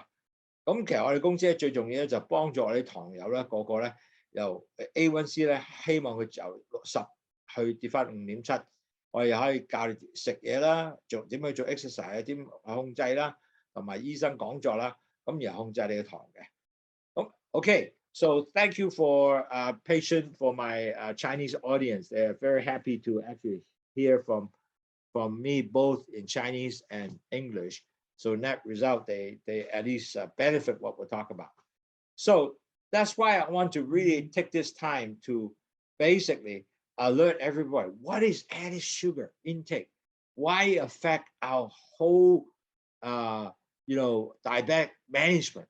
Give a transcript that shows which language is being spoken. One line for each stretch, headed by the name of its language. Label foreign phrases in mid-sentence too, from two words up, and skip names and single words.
Cantonese: 咁其實我哋公司咧最重要咧就幫助我哋糖友咧個個咧由 A1C 咧希望佢由60去跌翻5.7。我哋又可以教你食嘢啦，點去做 exercise 點控制啦，同埋醫生講座啦，咁然後控制你嘅糖嘅。
English: 咁 OK， so thank you for patient for my Chinese audience. They are very happy to actually hear from me both in Chinese and English. So net result, they at least benefit what we'll talk about. So that's why I want to really take this time to basically alert everybody what is added sugar intake, why it affect our whole diabetic management.